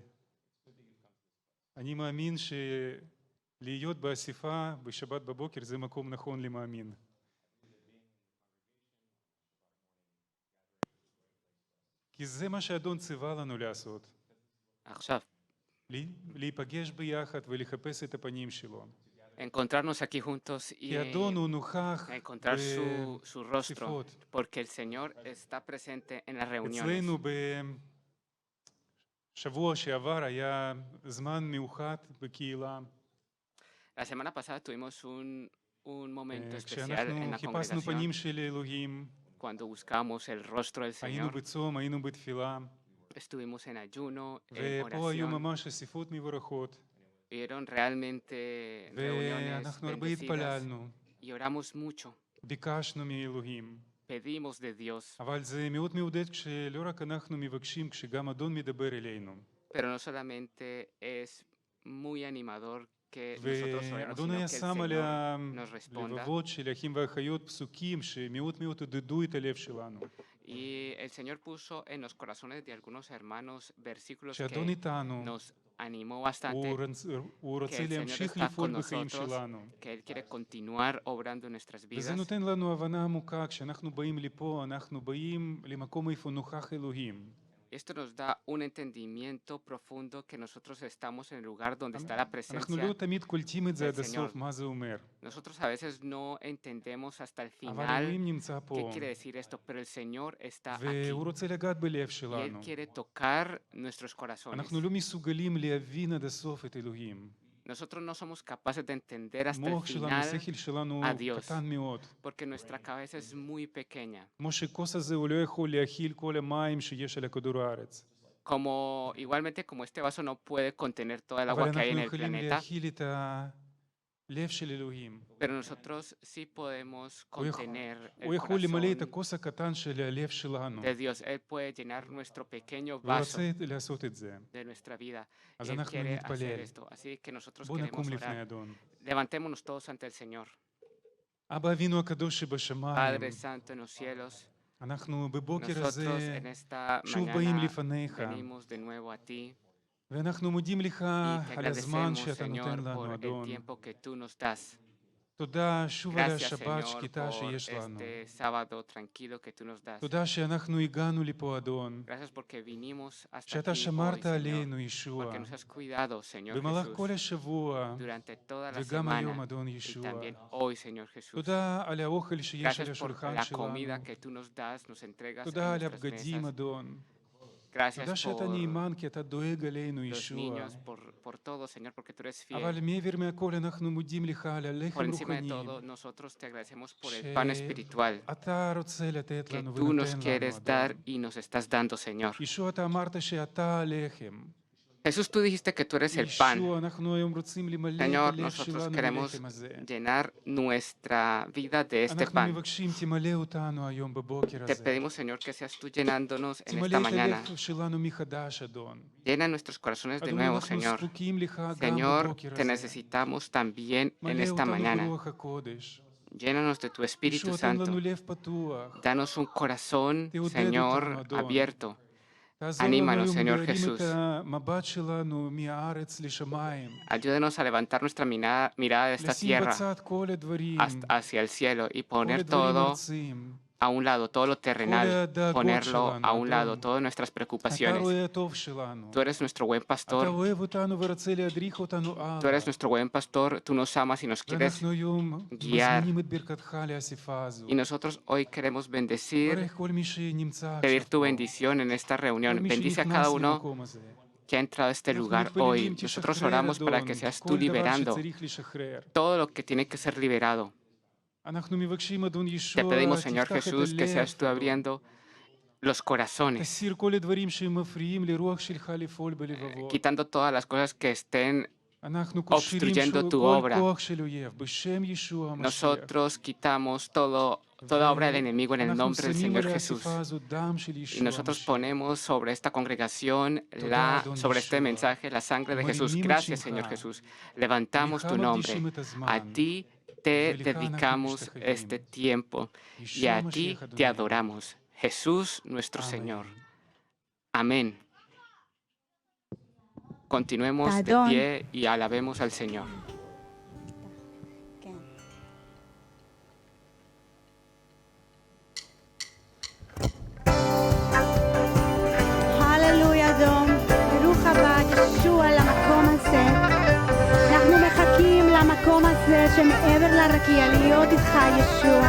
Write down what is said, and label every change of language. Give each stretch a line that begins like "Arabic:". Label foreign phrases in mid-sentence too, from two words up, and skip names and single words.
Hebrew: אני מאמין שלהיות באספה בשבת בבוקר זה מקום נכון למאמין. כי זה מה שהאדון ציווה לנו לעשות. עכשיו, להיפגש ביחד ולחפש את הפנים שלו.
Spanish: encontrarnos aquí juntos y
Hebrew: כי האדון הוא נוכח
Spanish: encontrar su rostro,
Hebrew: בשיחות.
Spanish: porque el Señor está presente en las reuniones.
Hebrew: אצלנו בשבוע שעבר היה זמן מיוחד בקהילה.
Spanish: La semana pasada tuvimos un momento especial en
Hebrew: כשאנחנו
Spanish: la
Hebrew: חיפשנו
Spanish: congregación
Hebrew: פנים של אלוהים,
Spanish: cuando buscamos el rostro del
Hebrew: היינו
Spanish: Señor.
Hebrew: בצום, היינו בתפילה,
Spanish: Estuvimos en ayuno, en
Hebrew: ופה היו
Spanish: oración.
Hebrew: ממש אספות מבורכות,
Spanish: Hubieron realmente reuniones
Hebrew: ואנחנו הרבה
Spanish: bendecidas
Hebrew: התפללנו,
Spanish: y oramos mucho.
Hebrew: ביקשנו מאלוהים.
Spanish: Pedimos de Dios,
Hebrew: אבל זה מאוד מעודד כשלא רק אנחנו מבקשים, כשגם אדון מדבר אלינו.
Spanish: pero no solamente es muy animador que nosotros oremos,
Hebrew: ואדון
Spanish: sino
Hebrew: היה
Spanish: que el
Hebrew: שם על
Spanish: Señor nos responda.
Hebrew: הלבבות של האחים והאחיות פסוקים שמאוד מאוד עודדו את הלב שלנו.
Spanish: Y el Señor puso en los corazones de algunos hermanos versículos
Hebrew: כשאדון
Spanish: que
Hebrew: איתנו,
Spanish: nos animó bastante,
Hebrew: הוא
Spanish: que
Hebrew: רוצה
Spanish: el Señor
Hebrew: להמשיך
Spanish: está
Hebrew: לפעול
Spanish: con
Hebrew: בחיים
Spanish: nosotros,
Hebrew: שלנו.
Spanish: que Él quiere continuar obrando en nuestras
Hebrew: וזה
Spanish: vidas.
Hebrew: נותן לנו הבנה עמוקה, כשאנחנו באים לפה, אנחנו באים למקום איפה נוכח אלוהים.
Spanish: Esto nos da un entendimiento profundo que nosotros estamos en el lugar donde está la
Hebrew: אנחנו
Spanish: presencia.
Hebrew: לא תמיד קולטים את זה
Spanish: del
Hebrew: עד הסוף,
Spanish: Señor.
Hebrew: מה זה אומר.
Spanish: Nosotros a veces no entendemos hasta el
Hebrew: אבל
Spanish: final
Hebrew: אלוהים נמצא
Spanish: qué
Hebrew: פה,
Spanish: quiere decir esto, pero el Señor está aquí
Hebrew: והוא רוצה לגעת בלב
Spanish: y Él
Hebrew: שלנו.
Spanish: quiere tocar nuestros corazones.
Hebrew: אנחנו לא מסוגלים להבין עד הסוף את אלוהים.
Spanish: Nosotros no somos capaces de entender hasta el
Hebrew: המוח שלנו,
Spanish: final
Hebrew: השכל שלנו
Spanish: a Dios.
Hebrew: קטן מאוד.
Spanish: porque nuestra cabeza es muy pequeña.
Hebrew: כמו שכוס הזה הוא לא יכול להכיל כל המים שיש על כדור הארץ.
Spanish: Como igualmente como este vaso no puede contener toda el
Hebrew: אבל
Spanish: agua que hay en
Hebrew: אנחנו
Spanish: el
Hebrew: יכולים
Spanish: planeta,
Hebrew: להכיל את הלב של אלוהים.
Spanish: pero nosotros sí podemos contener
Hebrew: הוא
Spanish: el
Hebrew: יכול למלא את
Spanish: corazón
Hebrew: הכוס הקטן של הלב שלנו.
Spanish: de Dios.
Hebrew: Él puede llenar nuestro pequeño
Spanish: הוא
Hebrew: vaso
Spanish: רוצה לעשות את זה.
Hebrew: de nuestra vida.
Spanish: אז
Hebrew: Y Él
Spanish: אנחנו
Hebrew: quiere hacer
Spanish: נתפלל.
Hebrew: esto. Así que nosotros
Spanish: בואו
Hebrew: queremos
Spanish: נקום לפני
Hebrew: orar.
Spanish: אדון.
Hebrew: Levantémonos todos ante el Señor.
Spanish: אבא אבינו הקדוש שבשמיים,
Hebrew: Padre Santo en los cielos,
Spanish: אנחנו בבוקר
Hebrew: nosotros
Spanish: הזה
Hebrew: en esta
Spanish: שוב באים
Hebrew: mañana
Spanish: לפניך,
Hebrew: venimos de nuevo a ti
Spanish: ואנחנו מודים לך
Hebrew: y te
Spanish: על הזמן
Hebrew: agradecemos,
Spanish: שאתה נותן
Hebrew: Señor,
Spanish: לנו,
Hebrew: por el
Spanish: אדון.
Hebrew: tiempo que tú nos das.
Spanish: תודה שוב על
Hebrew: Gracias,
Spanish: השבת
Hebrew: Señor,
Spanish: שקטה
Hebrew: por
Spanish: שיש לנו.
Hebrew: este sábado tranquilo que tú nos das.
Spanish: תודה שאנחנו הגענו לפה, אדון.
Hebrew: Gracias porque vinimos hasta
Spanish: שאתה
Hebrew: aquí hoy,
Spanish: שמרת
Hebrew: Señor,
Spanish: עלינו, ישוע.
Hebrew: porque nos has cuidado, Señor
Spanish: במהלך
Hebrew: Jesús,
Spanish: כל השבוע,
Hebrew: durante toda la
Spanish: וגם היום,
Hebrew: semana
Spanish: אדון
Hebrew: y
Spanish: ישוע.
Hebrew: también hoy, Señor Jesús.
Spanish: תודה על האוכל שיש על
Hebrew: Gracias por
Spanish: השולחן
Hebrew: la
Spanish: שלנו.
Hebrew: comida que tú nos das, nos entregas en
Spanish: תודה על
Hebrew: nuestras
Spanish: הבגדים,
Hebrew: mesas.
Spanish: אדון.
Hebrew: Gracias
Spanish: תודה שאתה
Hebrew: por
Spanish: נאמן, כי אתה דואג עלינו,
Hebrew: los
Spanish: ישוע.
Hebrew: niños, por todo, Señor, porque tú eres
Spanish: אבל
Hebrew: fiel.
Spanish: מעבר מהכל אנחנו מודים לך על
Hebrew: Por
Spanish: הלחם
Hebrew: encima de
Spanish: רוחני,
Hebrew: todo, nosotros te agradecemos por el pan espiritual
Spanish: שאתה רוצה לתת
Hebrew: que
Spanish: לנו
Hebrew: tú nos
Spanish: ונותן לנו,
Hebrew: quieres dar
Spanish: אדון.
Hebrew: y nos estás dando, Señor.
Spanish: ישוע, אתה אמרת שאתה הלחם.
Hebrew: Jesús, tú dijiste que tú eres el pan.
Spanish: ישוע, אנחנו היום רוצים למלא את
Hebrew: Señor,
Spanish: הלב
Hebrew: nosotros
Spanish: שלנו
Hebrew: queremos
Spanish: בלחם הזה.
Hebrew: llenar nuestra vida de este
Spanish: אנחנו
Hebrew: pan.
Spanish: מבקשים, תמלא אותנו היום בבוקר
Hebrew: Te
Spanish: הזה.
Hebrew: pedimos, Señor, que seas tú llenándonos en
Spanish: תמלא
Hebrew: esta
Spanish: את
Hebrew: mañana.
Spanish: הלב שלנו מחדש, אדון.
Hebrew: Llena nuestros corazones de
Spanish: אדוני,
Hebrew: nuevo,
Spanish: אנחנו
Hebrew: Señor.
Spanish: זקוקים לך גם
Hebrew: Señor,
Spanish: בבוקר
Hebrew: te
Spanish: הזה.
Hebrew: necesitamos también en
Spanish: מלא
Hebrew: esta
Spanish: אותנו
Hebrew: mañana.
Spanish: ברוח הקודש.
Hebrew: Llénanos de tu Espíritu
Spanish: תשרות לנו
Hebrew: Santo.
Spanish: לב פתוח. Danos un corazón, Te Señor,
Hebrew: אותנו, אדון.
Spanish: abierto.
Hebrew: תעזור לנו
Spanish: Anímanos,
Hebrew: היום
Spanish: Señor
Hebrew: להרים
Spanish: Jesús.
Hebrew: את המבט שלנו מהארץ לשמיים.
Spanish: Ayúdenos a levantar nuestra mirada de esta
Hebrew: לשים
Spanish: tierra
Hebrew: בצד כל הדברים,
Spanish: hacia el cielo y
Hebrew: כל
Spanish: poner
Hebrew: הדברים
Spanish: todo
Hebrew: ארציים.
Spanish: a un lado, todo lo terrenal,
Hebrew: הדאגות
Spanish: ponerlo
Hebrew: שלנו,
Spanish: a un lado,
Hebrew: אדון.
Spanish: todas nuestras
Hebrew: אתה
Spanish: preocupaciones.
Hebrew: רואה הטוב שלנו.
Spanish: Tú eres nuestro buen
Hebrew: אתה
Spanish: pastor,
Hebrew: אוהב אותנו ורוצה להדריך אותנו הלאה.
Spanish: tú eres nuestro buen pastor, tú nos amas y nos quieres.
Hebrew: ואנחנו היום
Spanish: guiar.
Hebrew: מזמינים את ברכתך לאספה הזו.
Spanish: Y nosotros hoy queremos bendecir,
Hebrew: ברך כל מי שנמצא
Spanish: pedir
Hebrew: עכשיו
Spanish: tu
Hebrew: פה.
Spanish: bendición en esta
Hebrew: כל
Spanish: reunión.
Hebrew: מי
Spanish: Bendice a
Hebrew: שנכנס
Spanish: cada uno
Hebrew: למקום הזה.
Spanish: que ha entrado a este
Hebrew: אנחנו
Spanish: lugar
Hebrew: מתפללים,
Spanish: hoy. Nosotros
Hebrew: תשחרר,
Spanish: oramos para
Hebrew: אדון,
Spanish: que seas tú
Hebrew: כל דבר
Spanish: liberando
Hebrew: שצריך לשחרר.
Spanish: todo lo que tiene que ser liberado.
Hebrew: אנחנו מבקשים, אדון
Spanish: Te
Hebrew: ישוע,
Spanish: pedimos, Señor
Hebrew: תפתח את
Spanish: Jesús, que seas tú
Hebrew: הלב, אדון.
Spanish: abriendo los corazones,
Hebrew: תסיר כל הדברים שמפריעים לרוח שלך לפעול בלבבות.
Spanish: quitando todas las cosas que estén.
Hebrew: אנחנו קושרים
Spanish: obstruyendo tu
Hebrew: כל
Spanish: obra.
Hebrew: כוח של אויב, בשם ישוע המשיח.
Spanish: Nosotros quitamos toda obra del enemigo en el
Hebrew: אנחנו
Spanish: nombre del
Hebrew: שמים
Spanish: Señor
Hebrew: על
Spanish: Jesús.
Hebrew: האספה הזו דם של
Spanish: Y
Hebrew: ישוע
Spanish: nosotros
Hebrew: המשיח.
Spanish: ponemos sobre esta congregación,
Hebrew: Adón
Spanish: sobre este
Hebrew: Yeshua.
Spanish: mensaje, la sangre de Jesús.
Hebrew: Marinimos
Spanish: Gracias,
Hebrew: Shimcha.
Spanish: Señor Jesús. Levantamos tu
Hebrew: לך
Spanish: nombre.
Hebrew: מקדישים את הזמן.
Spanish: A ti te
Hebrew: ולך אנחנו
Spanish: dedicamos
Hebrew: משתחווים.
Spanish: este tiempo y
Hebrew: ישוע
Spanish: a ti
Hebrew: המשיח,
Spanish: te
Hebrew: אדוני.
Spanish: adoramos. Jesús, nuestro
Hebrew: Amén.
Spanish: Señor. Amén. Continuemos de
Hebrew: Adón.
Spanish: pie y alabemos al Señor.
Hebrew: כן. הללויה אדון, ברוך הבא ישוע למקום הזה. אנחנו מחכים למקום הזה שמעבר לרקיע להיות איתך ישוע.